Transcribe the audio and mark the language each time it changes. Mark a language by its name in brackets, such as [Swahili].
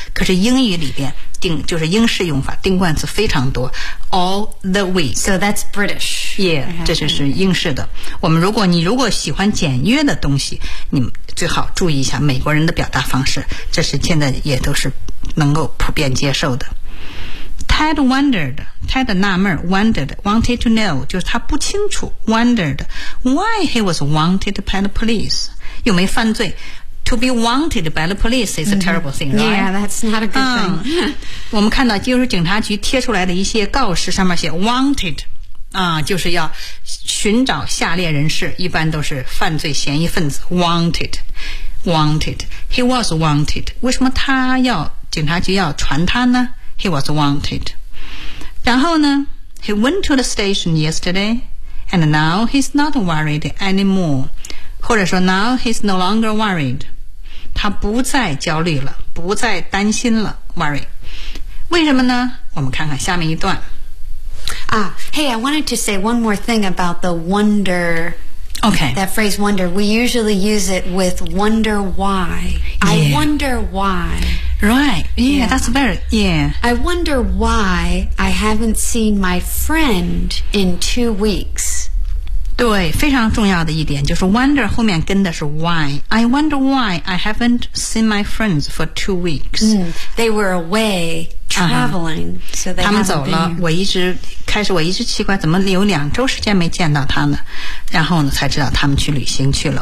[Chinese] 可是英语里边定就是英式用法，定冠词非常多。 [English] All the week, so that's British. [Chinese] Yeah, 这就是英式的。我们如果喜欢简约的东西，你最好注意一下美国人的表达方式。这是现在也都是能够普遍接受的。 [English] Ted wondered. Ted 纳闷 wondered, wanted to know, 就是他不清楚 wondered why he was wanted by the police. 有没犯罪？To be wanted by the police is a terrible thing, right? Yeah, that's not a good thing. [Chinese] 我们看到就是警察局贴出来的一些告示，上面写 wanted, 就是要寻找下列人士，一般都是犯罪嫌疑分子 wanted, wanted. He was wanted. 为什么他要警察局要传他呢？ [English] He was wanted. 然后呢 he went to the station yesterday, and now he's not worried anymore. [Chinese] 或者说 now he's no longer worried. 他不再焦虑了，不再担心了 worry. 为什么呢？我们看看下面一段。 [English] Hey, I wanted to say one more thing about the wonder. Okay. That phrase wonder, we usually use it with wonder why. Yeah. I wonder why. Right, yeah, yeah, that's very, yeah. I wonder why I haven't seen my friend in 2 weeks. [Chinese] 对，非常重要的一点就是 wonder 后面跟的是 why. [English] I wonder why I haven't seen my friends for 2 weeks. They were away traveling, so they haven't been. [Chinese] 他们走了，我一直奇怪怎么有两周时间没见到他呢。然后呢才知道他们去旅行去了。